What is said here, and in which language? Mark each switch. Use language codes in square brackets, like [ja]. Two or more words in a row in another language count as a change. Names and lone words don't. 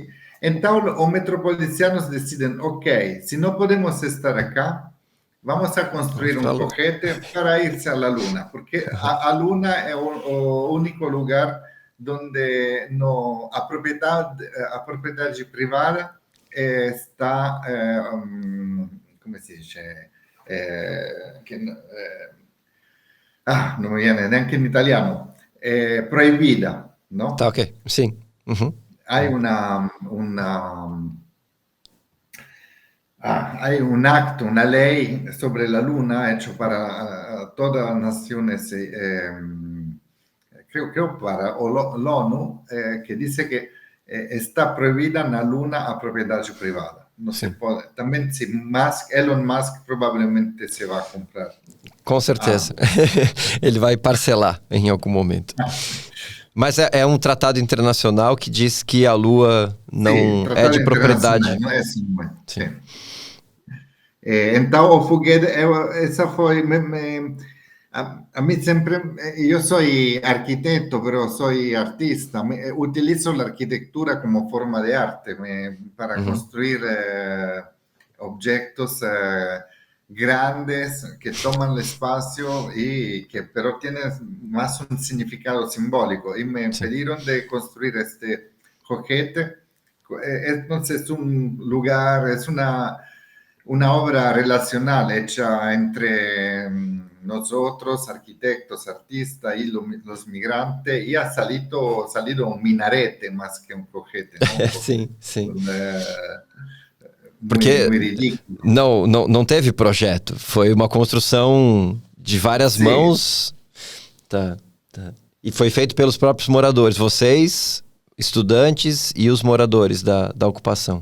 [pt] Então, os metropolitanos decidem, ok, se não podemos estar aqui, vamos a construir um foguete para ir-se à Luna, porque a Luna é o único lugar onde a propriedade privada está, como se diz? [it] Non mi viene neanche in italiano, [pt] proibida, no? Tá, ok, sim. [es] Hay hay un acto, una ley sobre la Luna hecho para todas las naciones, creo para l'ONU, que dice que está [pt] proibida na Luna a propriedade privada. Não se pode. Também se Elon Musk provavelmente se vai comprar. Com certeza. Ele vai parcelar em algum momento. Mas é um tratado internacional que diz que a Lua não é de propriedade. Não é assim, sim. Então, o foguete, essa foi... [es] A mí sempre, yo soy arquitecto, pero soy artista. Utilizo la arquitectura como forma de arte para construir objetos grandes que toman el espacio y que pero tienen más un significado simbólico. Y me pidieron de construir este juguete. Entonces es un lugar, es una obra relacional hecha entre nosotros, arquitectos, artistas y los migrantes, y ha salido un minarete más que un juguete, ¿no? [pt] Sim, sim. Porque não teve projeto, foi uma construção de várias mãos. Tá. E foi feito pelos próprios moradores, vocês, estudantes e os moradores da ocupação.